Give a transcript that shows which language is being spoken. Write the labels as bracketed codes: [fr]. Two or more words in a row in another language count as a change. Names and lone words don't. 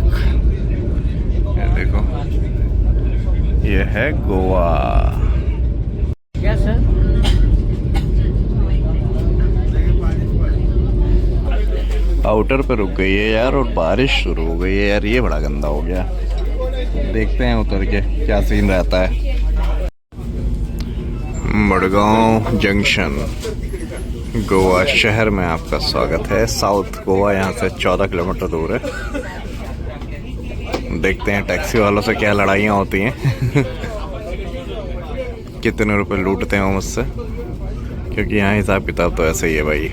[hi] ये देखो ये है गोवा। क्या सर? आउटर पे रुक गई है यार, और बारिश शुरू हो गई है यार, ये बड़ा गंदा हो गया। देखते हैं उतर के क्या सीन रहता है। मडगांव जंक्शन गोवा शहर में आपका स्वागत है। साउथ गोवा यहाँ से 14 किलोमीटर दूर है। देखते हैं टैक्सी वालों से क्या लड़ाइयाँ होती हैं कितने रुपए लूटते हैं मुझसे, क्योंकि यहाँ हिसाब किताब तो ऐसे ही है भाई।